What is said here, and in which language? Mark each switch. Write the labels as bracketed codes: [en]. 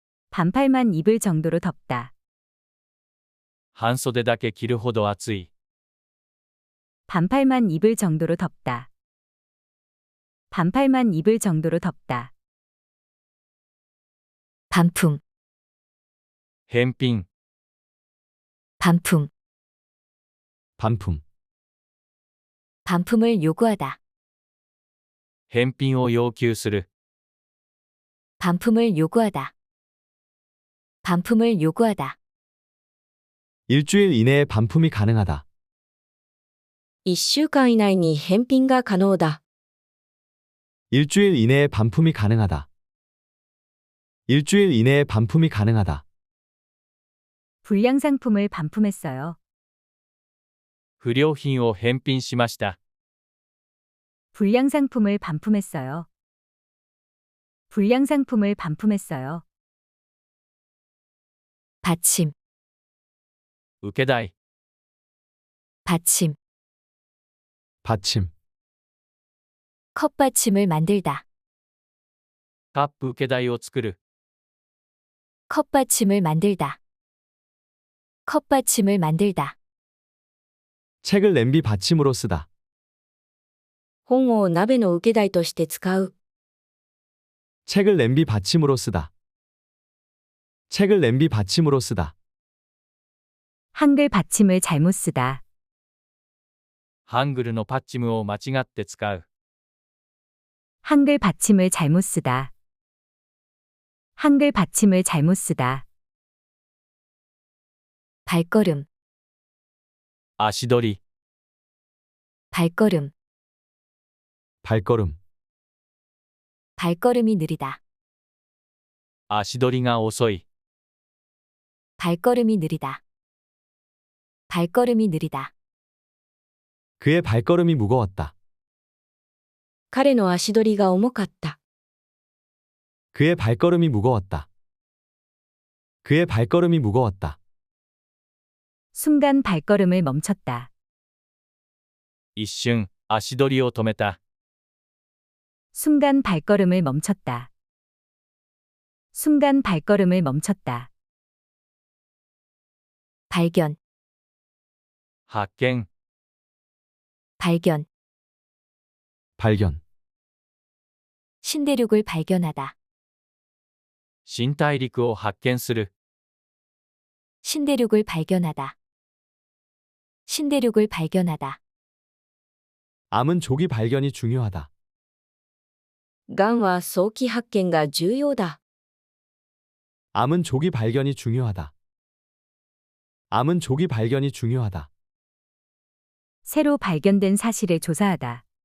[ko] 반팔만 입을 정도로 덥다. [ja] 半袖だけ着るほど暑い。 [ko] 반팔만 입을 정도로 덥다. 반팔만 입을 정도로 덥다. 반품, [ja] 返品、 [ko] 반품. 반품, 반품을 요구하다. [ja] 返品を要求する。 [ko] 반품을 요구하다. 반품을 요구하다. 일주일 이내에 반품이 가능하다. [ja] 1週間以内に返品が可能だ. [ko] 일주일 이내에 반품이 가능하다. 일주일 이내에 반품이 가능하다. 불량 상품을 반품했어요. [ja] 不良品を返品しました。 [ko] 불량 상품을 반품했어요. 불량 상품을 반품했어요. 받침, [ja] 受け代、 [ko] 받침, 받침, 컵받침을 만들다. [ja] カップ受け代を作る。 [ko] 컵받침을 만들다. 컵받침을 만들다. 책을 냄비 받침으로 쓰다. [ja] 本を鍋の受け台として使う。 [ko] 책을 냄비 받침으로 쓰다. 책을 냄비 받침으로 쓰다. 한글 받침을 잘못 쓰다. [ja] ハングルのパッチムを間違って使う。 [ko] 한글 받침을 잘못 쓰다. 한글 받침을 잘못 쓰다. 발걸음, [ja] 足取り、 [ko] 발걸음, 발걸음, 발걸음이 느리다. [ja] 足取りが遅い。 [ko] 발걸음이 느리다. 발걸음이 느리다. 그의 발걸음이 무거웠다. [ja] 彼の足取りが重かった。 [ko] 그의 발걸음이 무거웠다. 그의 발걸음이 무거웠다. 순간 발걸음을 멈췄다. [ja] 一瞬、足取りを止めた。 [ko] 순간 발걸음을 멈췄다. 순간 발걸음을 멈췄다. 발견, [ja] 発見、 [ko] 발견, 발견, 신대륙을 발견하다. [ja] 新大陸を発見する。 [ko] 신대륙을 발견하다. 신대륙을 발견하다. 암은 조기 발견이 중요하다. [ja] がんは早期発見が重要だ。 [ko] 암은 조기 발견이 중요하다. 암은 조기 발견이 중요하다. 새로 발견된 사실을 조사하다.